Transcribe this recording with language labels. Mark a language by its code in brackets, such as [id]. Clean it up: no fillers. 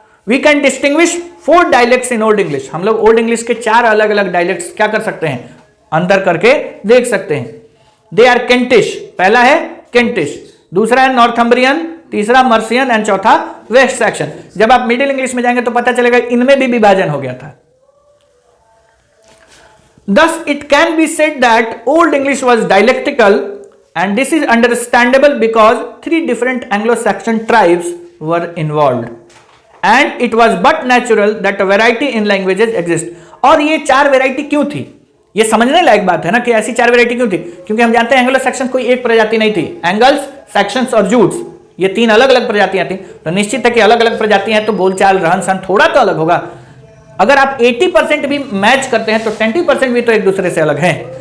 [en] We can distinguish 4 dialects in old English. [hi] हम लोग old English के 4 अलग अलग डायलेक्ट्स क्या कर सकते हैं? अंतर करके देख सकते हैं। [en] they are Kentish, [hi] पहला है केंटिश, दूसरा है नॉर्थम्बरियन, तीसरा मर्सियन एंड चौथा वेस्ट सेक्शन। जब आप मिडिल इंग्लिश में जाएंगे तो पता चलेगा इनमें भी विभाजन हो गया था। [en] Thus it can be said that Old English was dialectical, and this is understandable because 3 different Anglo-Saxon tribes were involved, and it was but natural that a variety in languages exist. [hi] और ये 4 variety क्यों थी? ये समझने लायक बात है ना कि ऐसी 4 वैरायटी क्यों थी? क्योंकि हम जानते हैं एंग्लो सेक्शन कोई एक प्रजाति नहीं थी। एंगल्स, सेक्शंस और जूट्स, ये 3 अलग अलग प्रजातियां थी। तो निश्चित है कि अलग अलग प्रजातियां हैं तो बोलचाल, रहन सहन थोड़ा तो अलग होगा। अगर आप 80% भी मैच करते हैं तो 20% भी तो एक दूसरे से अलग हैं।